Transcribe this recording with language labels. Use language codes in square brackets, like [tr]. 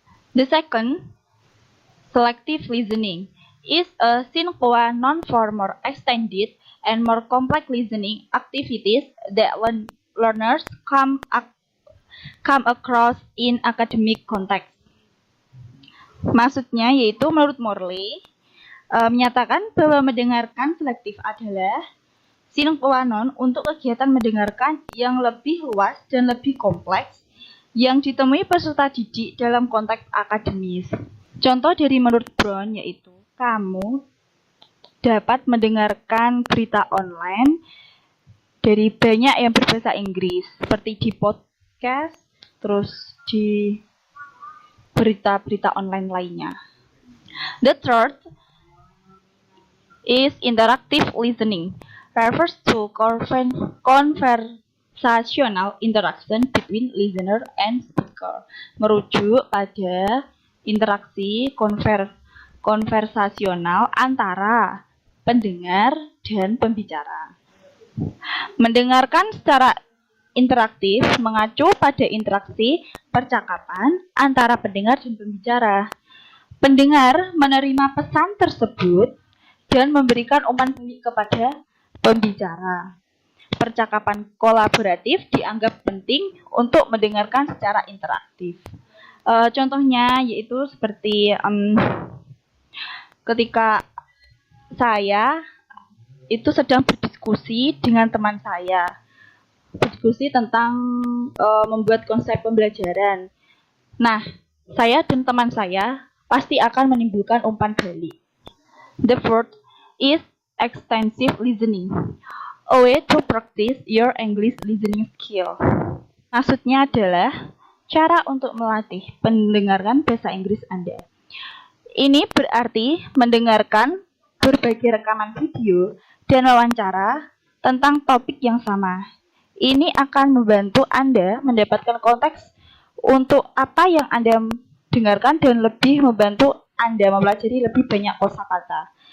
[en] The second, selective listening, is a sine qua non for more extended and more complex listening activities that learners come across in academic context. [id] Maksudnya yaitu menurut Morley, menyatakan bahwa mendengarkan selektif adalah sine qua non untuk kegiatan mendengarkan yang lebih luas dan lebih kompleks yang ditemui peserta didik dalam konteks akademis. Contoh dari menurut Brown yaitu kamu dapat mendengarkan berita online dari banyak yang berbahasa Inggris seperti di podcast, terus di berita-berita online lainnya. [en] The third is interactive listening, refers to conversational interaction between listener and speaker. [id] Merujuk pada interaksi konversasional antara pendengar dan pembicara. Mendengarkan secara interaktif mengacu pada interaksi percakapan antara pendengar dan pembicara. Pendengar menerima pesan tersebut dan memberikan umpan balik kepada pembicara. Percakapan kolaboratif dianggap penting untuk mendengarkan secara interaktif. Contohnya yaitu seperti ketika saya itu sedang berdiskusi dengan teman saya, berdiskusi tentang membuat konsep pembelajaran. Nah, saya dan teman saya pasti akan menimbulkan umpan balik. [en] The fourth is extensive listening, a way to practice your English listening skill. [id] Maksudnya adalah cara untuk melatih pendengaran bahasa Inggris Anda. Ini berarti mendengarkan berbagai rekaman video dan wawancara tentang topik yang sama. Ini akan membantu Anda mendapatkan konteks untuk apa yang Anda dengarkan dan lebih membantu Anda mempelajari lebih banyak kosakata.